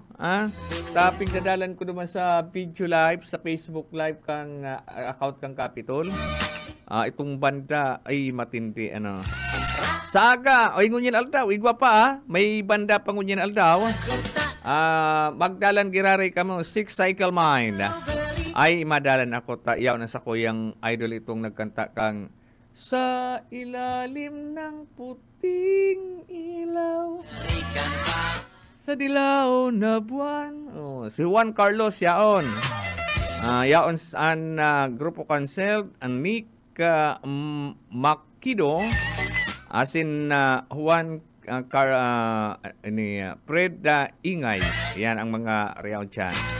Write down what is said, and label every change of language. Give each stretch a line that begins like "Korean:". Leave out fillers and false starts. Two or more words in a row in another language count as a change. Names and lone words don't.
Bikol: Taping dadalan ko naman sa
English: video live,
Bikol: sa Facebook live kang account kang Capitol.
Filipino: Itong banda ay matindi.
Bikol: Saga, o ngunyan aldaw, igwa pa may banda pa ngunyan aldaw. Magdalan girari kamo 6 Cycle Mind. Ay madalan ako yaw na sa kuyang idol itong nagkanta kang sa ilalim ng puting ilaw.
Filipino: Sa dilaw na buwan. Oh,
Bikol: si Juan Carlos yaon. Yaon an grupo cancelled an Nick Makido asin Juan Fred Ingay.
Filipino: Yan ang mga real dyan.